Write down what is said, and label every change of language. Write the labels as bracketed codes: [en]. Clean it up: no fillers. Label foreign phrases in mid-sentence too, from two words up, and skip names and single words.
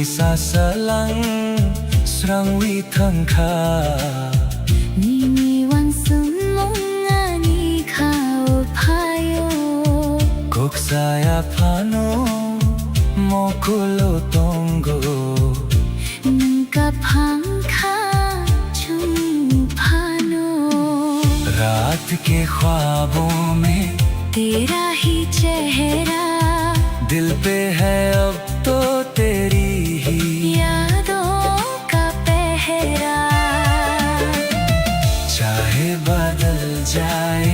[trp] salang srang wi thang kha Ni mi wan sum mong ani khao phayo kok saya phano mokulo tongo Nung ka phang kha chung phano [hi] रात के ख्वाबों में तेरा ही चेहरा दिल पे है अब तो तेरी ही यादों का पहरा चाहे बदल जाए